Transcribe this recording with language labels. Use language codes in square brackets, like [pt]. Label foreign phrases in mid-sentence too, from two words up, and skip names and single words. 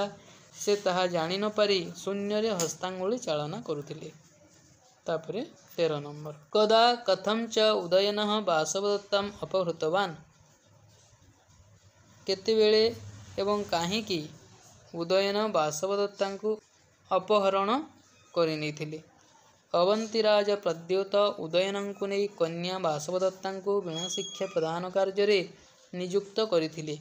[or] ସେ ତାହା ଜାଣି ନ ପାରି ଶୂନ୍ୟ ରେ ହସ୍ତାଙ୍ଗୁଳି ଚାଳନା କରୁଥିଲେ। [sa] तापरे 13 नंबर कदा कथं च उदयनः बासवदत्ताम् अपहृतवान्। [or] କେତେବେଳେ ଏବଂ କାହିଁକି ଉଦୟନ ବାସବଦତ୍ତାଙ୍କୁ ଅପହରଣ କରି ନେଇଥିଲେ। ଅବନ୍ତୀରାଜ ପ୍ରଦ୍ୟୋତ ଉଦୟନଙ୍କୁ ନିଜ କନ୍ୟା ବାସବଦତ୍ତାଙ୍କୁ ବୀଣା ଶିକ୍ଷା ପ୍ରଦାନ କାର୍ଯ୍ୟ ରେ ନିଯୁକ୍ତ କରିଥିଲେ।